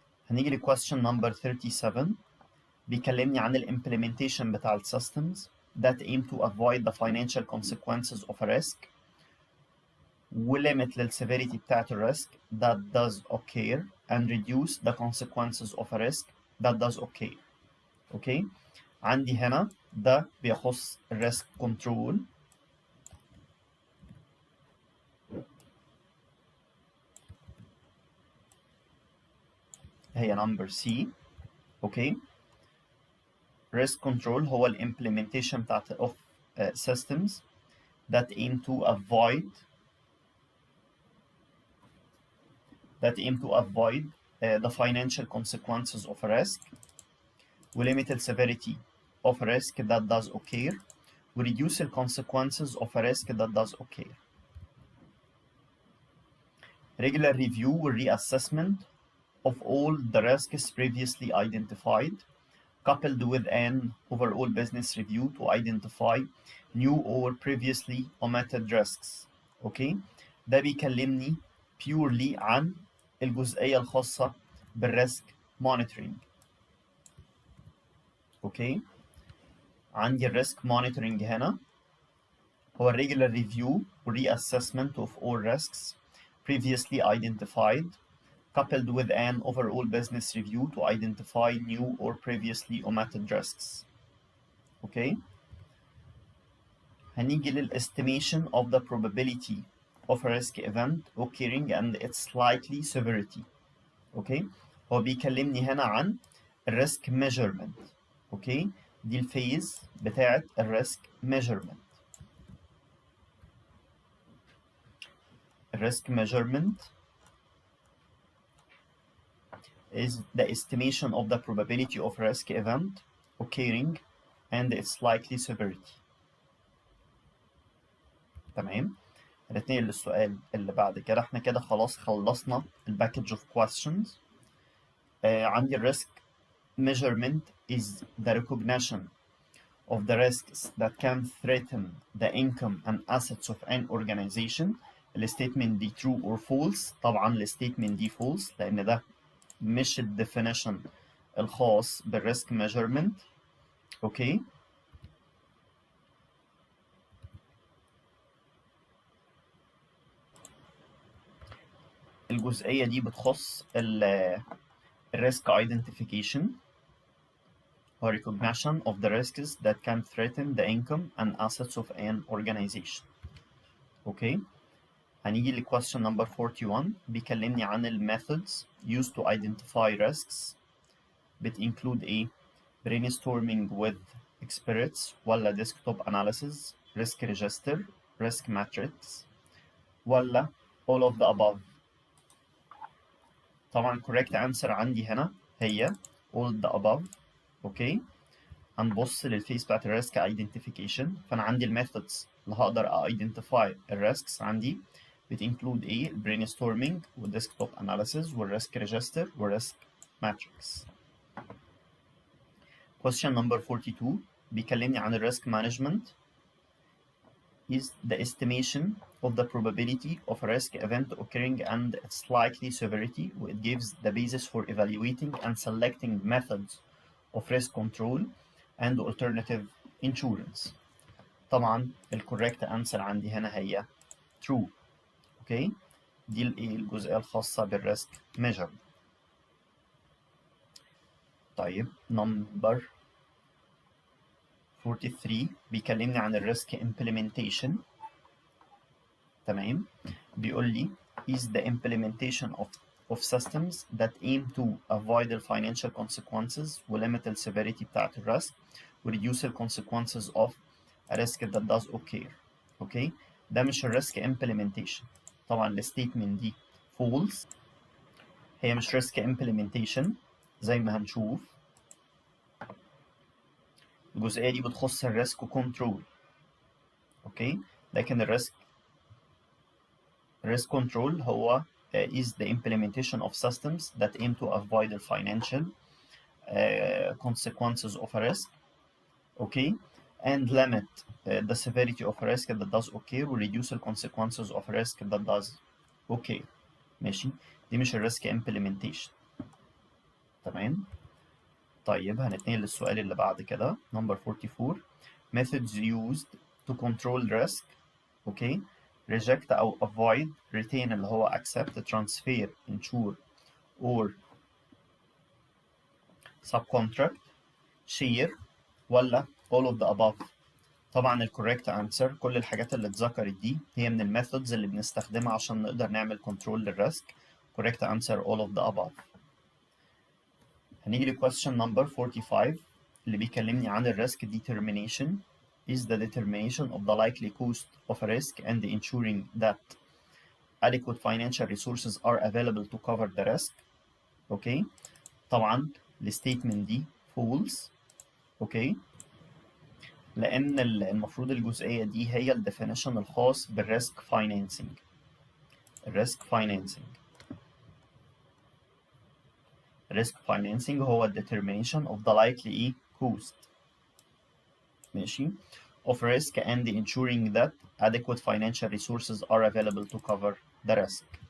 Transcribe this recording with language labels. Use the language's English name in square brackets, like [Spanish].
[Arabic] هنيجي ل [English] question number 37. [Arabic] بيكلمني عن ال [English] implementation [Arabic] بتاع ال [English] systems that aim to avoid the financial consequences of a risk limit لل severity [Arabic] بتاعت ال [English] risk that does occur and reduce the consequences of a risk that does occur. Okay. [Arabic] عندي هنا ده بيخص الريسك كنترول، هي نمبر سي. [English] okay, risk control [Arabic] هو الامبلمنتيشن بتاعت [English] of systems that aim to avoid the financial consequences of a risk, limit the severity of a risk that does occur, reduce the consequences of a risk that does occur. Regular review or reassessment of all the risks previously identified, coupled with an overall business review to identify new or previously omitted risks. [Arabic] اوكي، ده بيكلمني purely عن الجزئية الخاصة بالريسك مونيتورنج. اوكي، عندي الريسك مونيتورنج هنا هو [English] regular review or reassessment of all risks previously identified, coupled with an overall business review to identify new or previously omitted risks. Okay, [Arabic] هنيجي [English] للestimation of the probability of a risk event occurring and its likely severity. [Arabic] Okay, هو بيكلمني هنا عن الريسك measurement. Okay, دي الفيز بتاعت الريسك measurement. [English] الريسك measurement is the estimation of the probability of risk event occurring and its likely severity. [Arabic] تمام، هنتنقل للسؤال اللي بعد كده. احنا كده خلاص خلصنا الباكج [English] of questions. [Arabic] عندي الريسك [English] measurement is the recognition of the risks that can threaten the income and assets of an organization. [Arabic] الستيتمنت دي [English] true or false؟ [Arabic] طبعا الستيتمنت دي false لان ده مش الديفينيشن الخاص بالريسك ميجرمنت. اوكي، الجزئيه دي بتخص الريسك [English] identification or recognition of the risks that can threaten the income and assets of an organization. [Arabic] اوكي، هنيجي ل [English] question number 41 [Arabic] بيكلمني عن [English] methods used to identify risks. بتinclude ايه؟ brainstorming with experts ولا desktop analysis، risk register، risk matrix، ولا all of the above؟ [Arabic] طبعا [English] correct answer [Arabic] عندي هنا هي [English] all the above. [Arabic] اوكي، هنبص للفيس بتاعت الريسك identification. فانا عندي الميثودز اللي هقدر identify الريسكس عندي بتinclude ايه؟ brainstorming والديسكتوب analysis والrisk register والrisk matrix. [English] Question number 42 [Arabic] بيكلمني عن الريسك [English] management is the estimation of the probability of a risk event occurring and its likely severity. It gives the basis for evaluating and selecting methods of risk control and alternative insurance. [Arabic] طبعا الكوريكت انسر عندي هنا هي true. اوكي، دي الجزئيه الخاصه بالريسك measure. طيب نمبر 43 بيكلمني عن الريسك implementation. تمام، بيقول لي [English] is the implementation of systems that aim to avoid the financial consequences و limit the severity [Arabic] بتاعت الريسك [English] و reduce the consequences of a risk that does occur. [Arabic] اوكي، ده مش الريسك implementation. طبعا الستيتمنت دي false، هي مش risk implementation زي ما هنشوف. الجزئيه دي بتخص الريسك كنترول. اوكي، لكن الريسك [English] risk control هو is the implementation of systems that aim to avoid the financial consequences of a risk. Okay, and limit the severity of a risk that does occur و reduce the consequences of a risk that does occur. [Arabic] ماشي، دي مش الريسك implementation. تمام، طيب هنتنقل للسؤال اللي بعد كده number 44 [English] methods used to control risk. okay, reject أو avoid retain اللي هو accept transfer insure or subcontract share [Arabic] ولا all of the above؟ طبعا ال [English] correct answer [Arabic] كل الحاجات اللي اتذكرت دي هي من الميثودز اللي بنستخدمها عشان نقدر نعمل كنترول للريسك. [English] correct answer all of the above. [Arabic] هنيجي ل [English] question number 45 [Arabic] اللي بيكلمني عن ال [English] risk determination is the determination of the likely cost of a risk and ensuring that adequate financial resources are available to cover the risk. [Arabic] اوكي طبعا الستيتمنت دي false. اوكي لان المفروض الجزئيه دي هي الديفينيشن الخاص بالريسك فاينانسنج. الريسك فاينانسنج هو [English] determination of the likely cost ماشي of risk and ensuring that adequate financial resources are available to cover the risk.